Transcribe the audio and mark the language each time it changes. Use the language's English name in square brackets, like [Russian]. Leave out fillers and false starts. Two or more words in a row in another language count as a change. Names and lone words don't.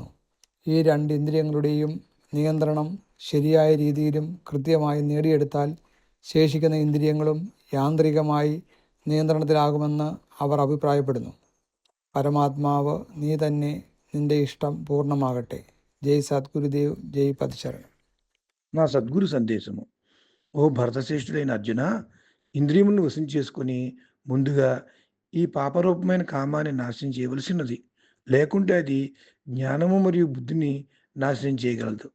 [Malayalam] ഈ 2 ഇന്ദ്രിയങ്ങളുടെയും നിയന്ത്രണം ശരിയായ രീതിയിലും കൃത്യമായി നേടിയെടുത്താൽ ശേഷിക്കുന്ന ഇന്ദ്രിയങ്ങളും യാന്ത്രികമായി നിയന്ത്രണത്തിലാകുമെന്ന് അവർ അഭിപ്രായപ്പെടുന്നു. പരമാത്മാവ് നീ തന്നെ, നിന്റെ ഇഷ്ടം പൂർണ്ണമാകട്ടെ. [Telugu] జై సద్గురుదేవ్, జై పదశరణం. నా సద్గురు సందేశము. ఓ భరతశ్రేష్ఠుడైన అర్జున, ఇంద్రియములను వశం చేసుకుని ముందుగా ఈ పాపరూపమైన కామాన్ని నాశనం చేయవలసినది. లేకుంటే అది జ్ఞానము మరియు బుద్ధిని నాశనం చేయగలదు.